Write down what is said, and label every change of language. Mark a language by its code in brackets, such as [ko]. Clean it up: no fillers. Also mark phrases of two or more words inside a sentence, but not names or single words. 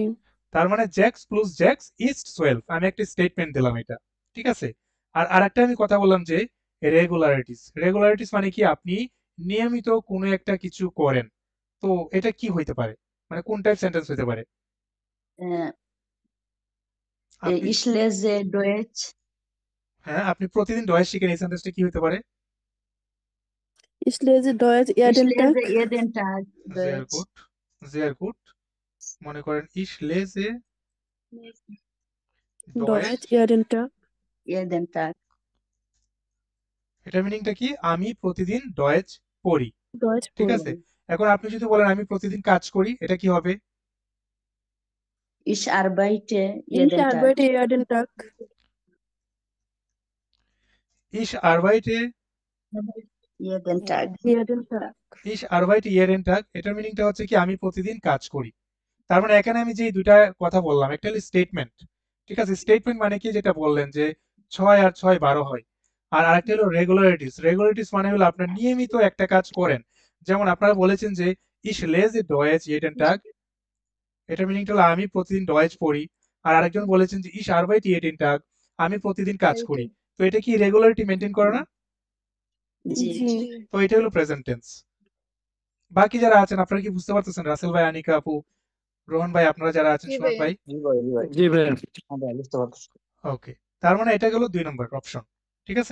[bn] তার মানে [de] sechs plus sechs ist [bn] 12, আমি একটা স্টেটমেন্ট দিলাম এটা, ঠিক আছে। আর আরেকটা আমি কথা বললাম যে রেগুলারিটিস, রেগুলারিটিস মানে কি, আপনি নিয়মিত কোনো একটা কিছু করেন, তো এটা কি হইতে পারে, মানে কোন [en] type sentence [bn] হইতে পারে? আপনি, [de] ich lese Deutsch [bn] হ্যাঁ, আপনি প্রতিদিন ডয়েজ শিখেন, এই সেন্টেন্সটা কি হইতে পারে? [de] ich lese Deutsch ich jeden Tag. lese jeden Tag sehr Deutsch gut, sehr gut। [bn] মনে করেন [de] ich lese Deutsch Deutsch, jeden Tag. jeden Tag [bn] এটার মিনিংটা কি, আমি প্রতিদিন ডয়েজ পড়ি, [de] Deutsch [bn] ঠিক [de] pur. [bn] আছে। এখন আপনি যদি বলেন আমি প্রতিদিন কাজ করি, এটা কি হবে? [de] ich arbeite Ich jeden Tag arbeite jeden Tag. ich arbeite jeden Tag Jeden Tag. ich arbeite jeden Tag, [bn] এটার মিনিংটা হচ্ছে কি আমি প্রতিদিন কাজ করি। তার মানে এখানে আমি যে দুইটা কথা বললাম, একটা হলো স্টেটমেন্ট, ঠিক আছে, স্টেটমেন্ট মানে কি, যেটা বললেন যে 6 আর 6 12 হয়। আর আরেকটা হলো রেগুলারিটিস, রেগুলারিটিস মানে হলো আপনার নিয়মিত একটা কাজ করেন, যেমন আপনারা বলেছেন যে [de] Ich lese Deutsch jeden Tag, [bn] এটার মিনিংটা হলো আমি প্রতিদিন ডয়েজ পড়ি। আর আরেকজন বলেছেন যে [de] ich arbeite jeden Tag, [bn] আমি প্রতিদিন কাজ করি। তো এটা কি [en] regularity maintain [bn] করে না? জি জি তো এটা হলো [en] present tense. [bn] বাকি যারা আছেন আপনারা কি বুঝতে পারতেছেন? রাসেল ভাই, আনিকা আপু, রোহন ভাই, আপনারা যারা আছেন, সুমন ভাই? জি ভাইয়া হ্যাঁ ভাইয়া বুঝতে পারতেছি। ওকে, তার মানে এটা গেল 2 নম্বর অপশন। ঠিক আছে?